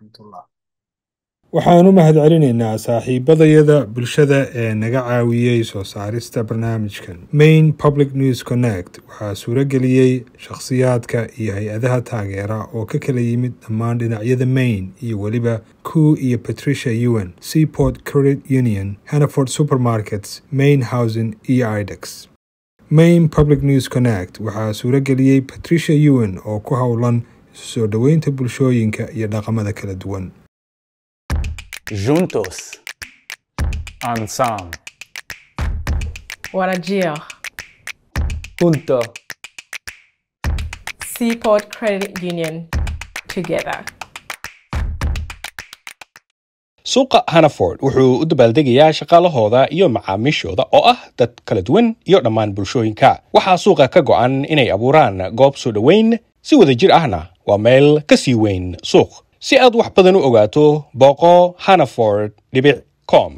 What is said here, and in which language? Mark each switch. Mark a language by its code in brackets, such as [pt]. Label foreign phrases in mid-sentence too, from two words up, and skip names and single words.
[so] wasalaamu calaykum waraxmatullah. waxaan u mahadcelinaynaa saaxiibadayada bulshada ee naga caawiyey soo saarista barnaamijkan. Maine Public News Connect waxaa suurageliyey shakhsiyaadka iyo hay-adaha taageera oo ka kala yimid dhammaan dhinacyada Maine iyo weliba Ku iyo Patricia Ewan, Seaport Credit Union, Hannaford Supermarkets, Maine Housing iyo IDEX. Maine Public News Connect waxaa suurageliyey Patricia Ewan oo ku howlan isu soo dhoweynta bulshooyinka iyo dhaqamada kala duwan. [es] Juntos. Ensemble. [so] Warajir. [es] Junto. [en] Seaport Credit Union. Together. [so] suuqa Hannaford wuxuu u dabaaldegayaa shaqaalahooda iyo macaamiishooda oo ah dad kala duwan iyo dhammaan bulshooyinka. waxaa suuqa ka go'an inay abuuraan goob soo dhoweyn si wadajir ahna waa meel ka sii weyn suuq. si aad wax badan u ogaato booqo hannaford.com.